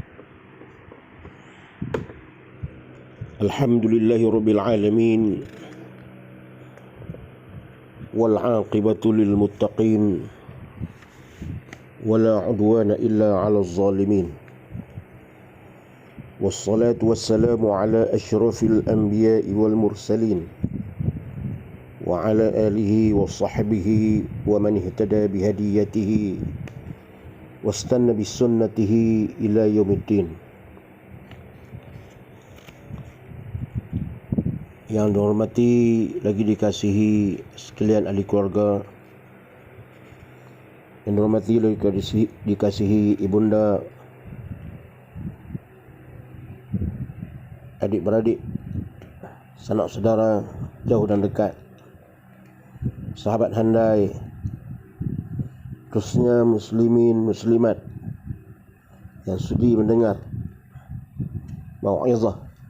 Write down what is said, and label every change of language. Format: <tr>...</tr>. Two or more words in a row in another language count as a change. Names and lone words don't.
<ar>الحمد لله رب العالمين، والعاقبة للمتقين، ولا عدوان إلا على الظالمين. والصلاة والسلام على أشرف الأنبياء والمرسلين، وعلى آله وصحبه ومن اهتدى بهدايته واستن بسنته إلى يوم الدين.</ar> <ms>Yang dihormati lagi dikasihi sekalian ahli keluarga, yang dihormati lagi dikasihi ibunda, adik-beradik, sanak saudara jauh dan dekat, sahabat handai, khususnya muslimin muslimat yang sudi mendengar mau'izah</ms>